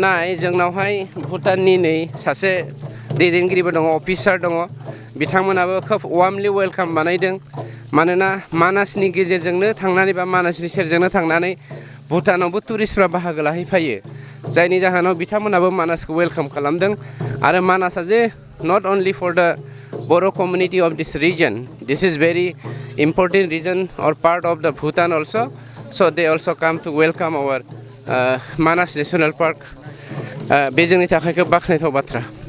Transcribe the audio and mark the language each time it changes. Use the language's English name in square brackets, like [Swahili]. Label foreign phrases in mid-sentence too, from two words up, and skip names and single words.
[Bodo] नाय जोंनावहाय भुटाननि नै सासे दैदेनगिरिबो दङ अफिसार दङ बिथांमोनाबो खोब [English] warmly welcome [Bodo] बानायदों मानोना मानासनि गेजेरजोंनो थांनानै बा मानासनि सेरजोंनो थांनानै भुटानावबो टुरिस्टफ्रा बाहागो लाहैफायो जायनि जाहोनाव बिथांमोनाबो मानासखौ वेलकाम खालामदों आरो मानासआ [English] it's not only for the Bodo community of this region this is very important region or part of the Bhutan also so they also come to welcome our Manas National Park [Bodo] बे जोंनि थाखाय खोब बाख्नायथाव बाथ्रा